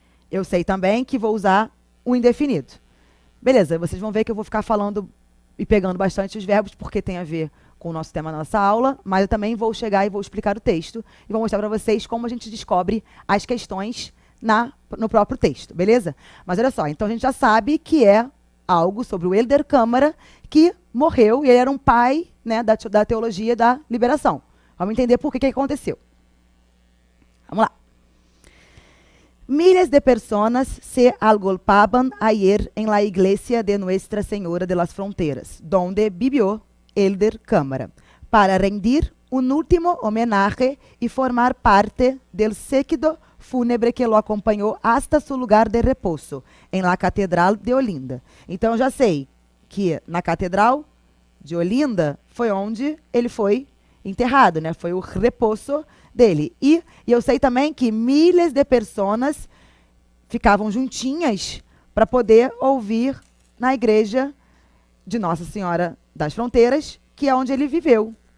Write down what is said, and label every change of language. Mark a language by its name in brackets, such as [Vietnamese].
[Portuguese] Eu sei também que vou usar o indefinido. Beleza, vocês vão ver que eu vou ficar falando e pegando bastante os verbos, porque tem a ver com o nosso tema da nossa aula, mas eu também vou chegar e vou explicar o texto e vou mostrar para vocês como a gente descobre as questões no próprio texto, beleza? Mas olha só, então a gente já sabe que é algo sobre o Helder Câmara, que morreu e ele era um pai, né, da teologia da liberação. Vamos entender por que aconteceu. Vamos lá. [Spanish] Miles de personas se agolpaban ayer en la iglesia de Nuestra Señora de las Fronteras, donde vivió Helder Câmara, para rendir un último homenaje y formar parte del séquito fúnebre que lo acompañó hasta su lugar de repouso, en la Catedral de Olinda. [Portuguese] Então, já sei que na Catedral de Olinda foi onde ele foi enterrado, né? Foi o repouso dele. E eu sei também que milhares de pessoas ficavam juntinhas para poder ouvir na igreja de Nossa Senhora das Fronteiras, que é onde ele viveu.